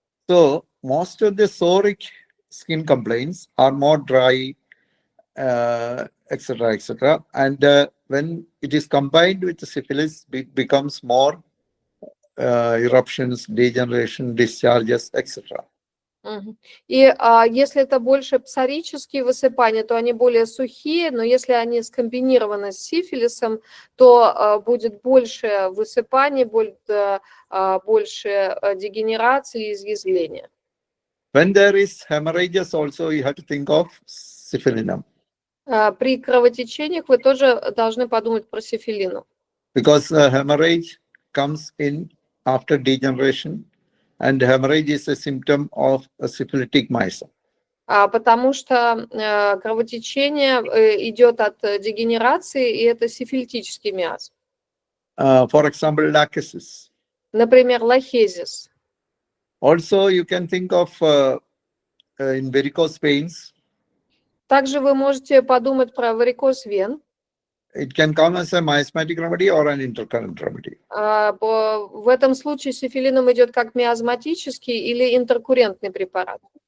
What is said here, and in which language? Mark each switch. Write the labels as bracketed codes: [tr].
[en] So, most of the psoric skin complaints are more dry, etc., etc. And when it is combined with the syphilis, it becomes more eruptions, degeneration, discharges, etc. [ru] И если это больше псорические высыпания, то они более сухие, но если они скомбинированы с сифилисом, то будет больше высыпаний, будет больше дегенерации и изъязвления. [en] When there is hemorrhages also, you have to think of Syphilinum. [ru] При кровотечениях вы тоже должны подумать про сифилину. [en] Because hemorrhage comes in after degeneration, and hemorrhage is a symptom of a syphilitic miasm. [ru] Потому что кровотечение идет от дегенерации, и это сифилитический миазм. [en] For example, lachesis. [ru] Например, лахезис. [en] Also, you can think of in varicose veins. [ru] Также вы можете подумать про варикоз вен. [en] It can come as a miasmatic remedy or an intercurrent remedy. [ru] В этом случае сифилинум идет как миазматический или интеркуррентный препарат.